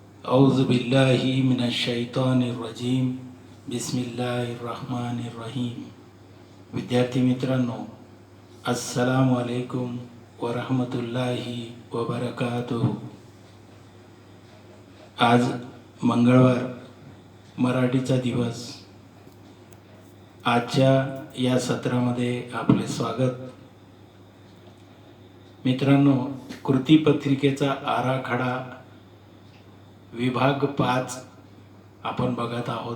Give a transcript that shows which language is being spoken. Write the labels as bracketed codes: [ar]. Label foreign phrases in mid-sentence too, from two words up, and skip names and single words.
[ar] أعوذ بالله من الشيطان الرجيم بسم الله الرحمن الرحيم. [mr] विद्यार्थी मित्रांनो, [ar] السلام عليكم ورحمة الله وبركاته. [mr] आज मंगळवार, मराठीचा दिवस। आजच्या या सत्रामध्ये आपले स्वागत। मित्रांनो, कृतीपत्रिकेचा आराखडा विभाग 5 आपण बघत आहोत।